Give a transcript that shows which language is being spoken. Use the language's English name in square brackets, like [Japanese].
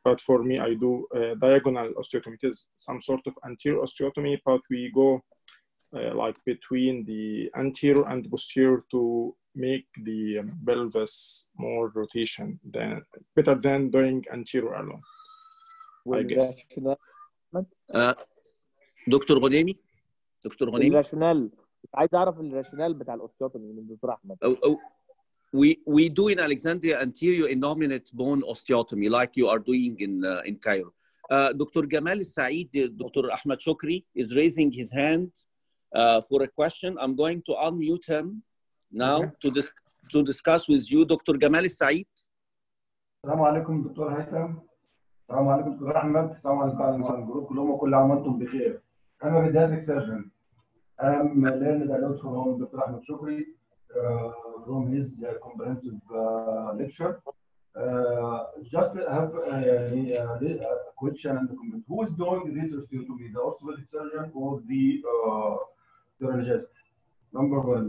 [English] But for me, I do diagonal osteotomy. It is some sort of anterior osteotomy, but we go like between the anterior and posterior to make the pelvis more rotation, better than doing anterior alone, I guess. [Arabic] دكتور غنيمي الراشونال، عايز اعرف الراشونال بتاع الاوستيوتومي من دكتور احمد. [English] We do in Alexandria anterior innominate bone osteotomy like you are doing in Cairo. Dr. Gamal Saeed, Dr. Ahmed Shoukry is raising his hand for a question. I'm going to unmute him now to discuss with you. Dr. Gamal Saeed. [Arabic] السلام عليكم دكتور هيثم. السلام عليكم دكتور احمد. السلام عليكم على الجروب كلهم، وكل عام وانتم بخير. [English] I'm a pediatric surgeon. I'm learned a lot from Dr. Ahmed Shoukry from his comprehensive lecture. Just have a question and a comment. Who is doing this osteotomy, the orthopedic surgeon or the urologist? Number one.